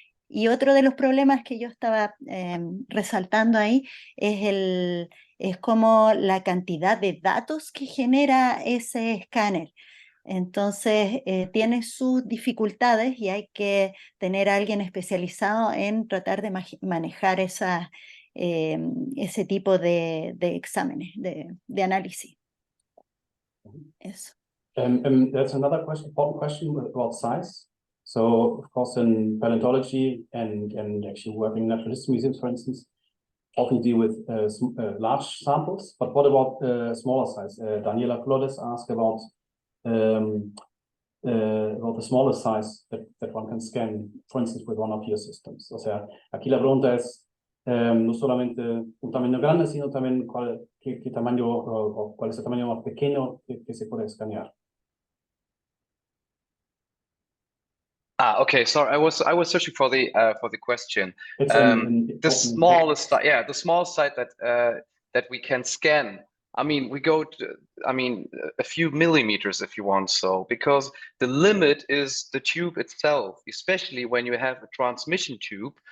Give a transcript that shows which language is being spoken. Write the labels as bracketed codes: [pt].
[es] Y otro de los problemas que yo estaba resaltando ahí es como la cantidad de datos que genera ese escáner. Entonces tiene sus dificultades y hay que tener a alguien especializado en tratar de manejar ese tipo de exámenes, de análisis. Eso. [en] There's another important question about size. So, of course, in paleontology and actually working in natural history museums, for instance, often deal with large samples. But what about smaller size? Daniela Flores asked about the smaller size that one can scan, for instance, with one of your systems. [es] O sea, aquí la pregunta es no solamente un tamaño grande, sino también qué tamaño o cuál es el tamaño más pequeño que se puede escanear. [en] Okay. Sorry, I was searching for the question. It's the smallest, the small site that we can scan. I mean, we go to, I mean, a few millimeters if you want, so because the limit is the tube itself, especially when you have a transmission tube.